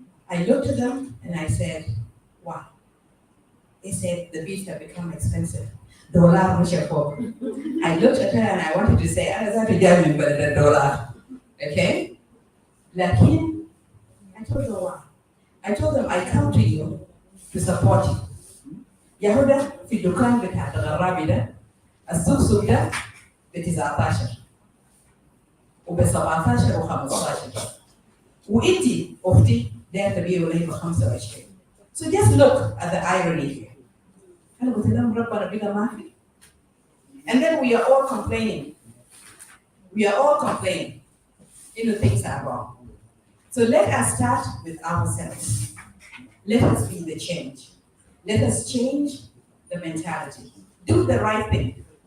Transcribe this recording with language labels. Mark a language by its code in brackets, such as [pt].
[en] I looked at them and I said, "Wow." They said the beads have become expensive. Dollar. I looked at her and I wanted to say, "I was but the dollar." Okay? Lakin, I told them why. I told them I come to you to support you. [ar] Yahuda fi dukan بتاعت الغرابي ده السوق سوق ده ب 19 وب 17 و15 وانتي اختي ده تبيعوا لي ب 25. [en] So just look at the irony here. [ar] أنا قلت لهم ربنا بقى ما في. [en] And then we are all complaining. We are all complaining. Things are wrong. So let us start with ourselves. Let us be the change. Let us change the mentality. Do the right thing.